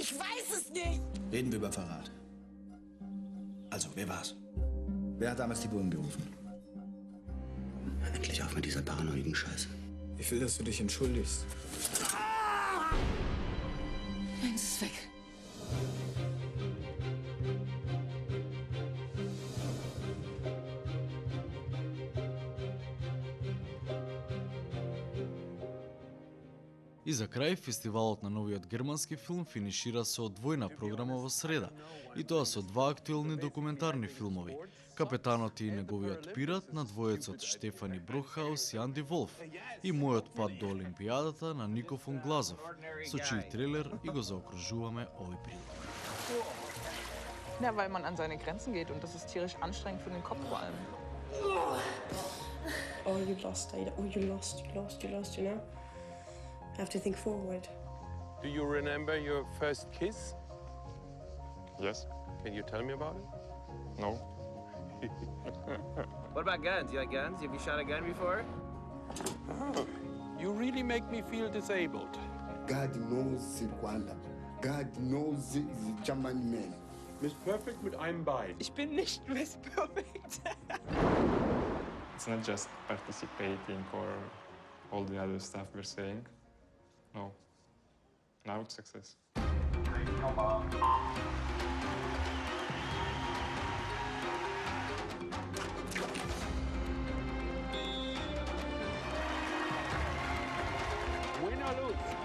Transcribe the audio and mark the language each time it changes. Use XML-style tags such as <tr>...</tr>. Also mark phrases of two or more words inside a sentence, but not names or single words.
<de>Ich weiß es nicht! Reden wir über Verrat. Also, wer war's? Wer hat damals die Bullen gerufen? Endlich auf mit dieser paranoiden Scheiße. Ich will, dass du dich entschuldigst. Eins ist weg.</de> <mk>И за крај, фестивалот на новиот германски филм финишира со двојна програма во среда, и тоа со 2 актуелни документарни филмови. Капетанот и неговиот пират на двоецот Штефани Брокхаус и Анди Волф и Мојот пат до Олимпијадата на Нико фон Глазов, со чиј трейлер и го заокружуваме овој прилог.</mk> <de>Ja, weil man an seine Grenzen geht und das ist tierisch anstrengend für den Kopf vor allem.</de> <en>Oh, you lost, Ada. Oh, you lost, you know? Have to think forward. Do you remember your first kiss? Yes. Can you tell me about it? No. What about guns? You like guns? Have you shot a gun before? Oh, you really make me feel disabled. God knows Rwanda. God knows the German man.</en> <de>Miss Perfect mit einem Bein. Ich bin nicht Miss Perfect.</de> <en>It's not just participating or all the other stuff we're saying. No. Now it's success. Win or lose?</en>